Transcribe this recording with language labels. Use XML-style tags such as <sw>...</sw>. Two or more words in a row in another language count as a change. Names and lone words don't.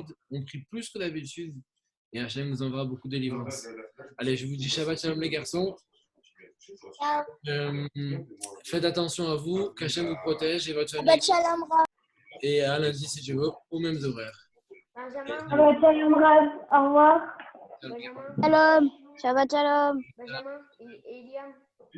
<fr>On prie plus que d'habitude. Et Hachem nous enverra beaucoup de délivrance. Allez, je vous dis</fr> <he>שבת שלום,</he> <fr>les garçons. Faites attention à vous. Qu'Hachem vous protège et votre famille.</fr> <he>שבת שלום, רב.</he> <fr>Et à lundi, si tu veux, aux mêmes horaires.</fr> <he>שבת שלום, רב.</he> <fr>Au revoir.</fr> <he>שלום. שבת שלום.</he> <fr>Benjamin et Eliane.</fr>